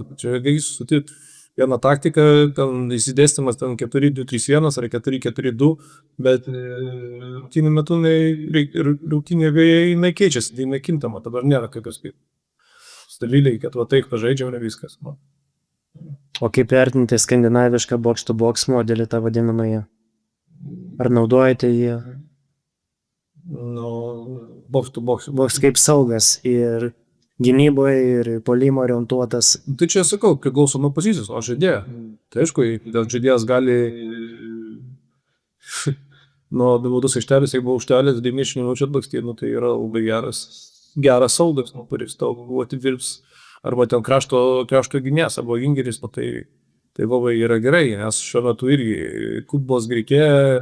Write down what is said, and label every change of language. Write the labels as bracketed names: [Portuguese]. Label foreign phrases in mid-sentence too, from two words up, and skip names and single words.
[Lithuanian] Čia gali sutikti vieną taktiką, ten įsidėstymas 4-2-3-1 ar 4-4-2, bet rungtynių metu rungtynė jinai keičiasi, tai jinai kintama, dabar nėra kokios kaip stabiliai, kad va taip pažaidžiam ir viskas. O kaip vertinti skandinavišką box-to-box modelį, tą vadinamąją? Ar naudojate jį? Box-to-box. Box kaip saugas ir gynyboje ir puolimo orientuotas. Tai čia sakau, priklauso nuo pozicijos, o žaidėjo. Tai aišku, žaidėjas gali nuo baudos aikštelės, jeigu aikštelės 90 minučių atbakstį, tai yra labai geras saugas, kuris tau atidirbs arba ten krašto gynėjas arba gingeris, tai labai yra gerai, nes šiuo metu irgi futbolas greitėja.